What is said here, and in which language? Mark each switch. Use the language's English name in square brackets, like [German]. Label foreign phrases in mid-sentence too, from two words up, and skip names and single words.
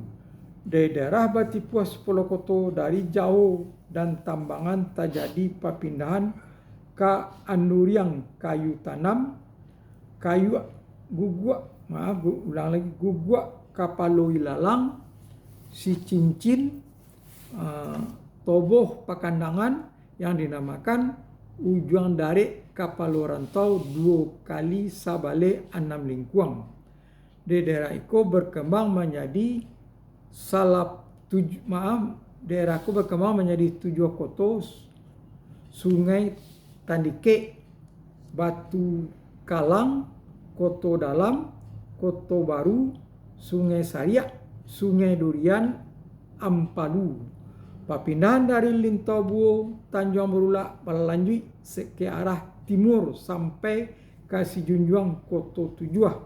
[Indonesian] Di daerah Batipuas 10 koto dari jauh dan Tambangan terjadi perpindahan ke Anduriang, Kayu Tanam, Kayu Guguak, Guguak, Kapalo Ilalang, Si Cincin, Toboh Pakandangan yang dinamakan Ujuang Darek, Kapalo Rantau 2 kali Sabale 6 Lingkuang. Di daerah itu berkembang menjadi daerahku berkembang menjadi 7 koto, Sungai Tandike, Batu Kalang, Koto Dalam, Koto Baru, Sungai Sariak, Sungai Durian, Ampalu. Perpindahan dari Lintobuo, Tanjung Berulak berlanjut ke arah timur sampai ke Sijunjuang, Koto Tujuh,